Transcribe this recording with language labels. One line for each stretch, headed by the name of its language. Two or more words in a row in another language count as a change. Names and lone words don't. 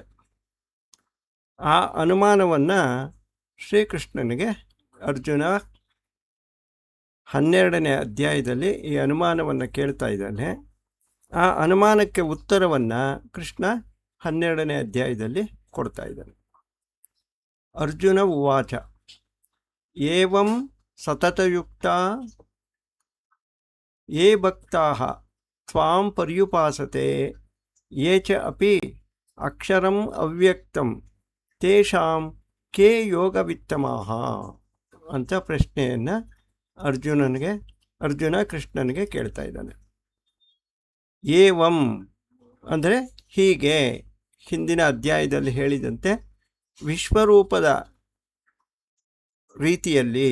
Kannada: ಆ ಅನುಮಾನವನ್ನು ಶ್ರೀಕೃಷ್ಣನಿಗೆ ಅರ್ಜುನ 12ನೇ ಅಧ್ಯಾಯದಲ್ಲಿ ಈ ಅನುಮಾನವನ್ನು ಕೇಳ್ತಾ ಇದ್ದಾನೆ. ಆ ಅನುಮಾನಕ್ಕೆ ಉತ್ತರವನ್ನು ಕೃಷ್ಣ 12ನೇ ಅಧ್ಯಾಯದಲ್ಲಿ ಕೊಡ್ತಾ ಇದ್ದಾನೆ.
Sanskrit: ಅರ್ಜುನ ಉವಾಚ ಏವಂ ಸತತಯುಕ್ತ ಯೇ ಭಕ್ತಾಃ ತ್ವಾಂ ಪರ್ಯುಪಾಸತೆ ಯೇ ಚ ಅಪಿ ಅಕ್ಷರಂ ಅವ್ಯಕ್ತಂ ತೇಷಾಂ ಕೇ ಯೋಗವಿತ್ತಮಾಃ
Kannada: ಅಂತ ಪ್ರಶ್ನೆಯನ್ನು ಅರ್ಜುನ ಕೃಷ್ಣನಿಗೆ ಕೇಳ್ತಾ ಇದ್ದಾನೆ. ಏವಂ ಅಂದರೆ ಹೀಗೆ, ಹಿಂದಿನ ಅಧ್ಯಾಯದಲ್ಲಿ ಹೇಳಿದಂತೆ ವಿಶ್ವರೂಪದ ರೀತಿಯಲ್ಲಿ.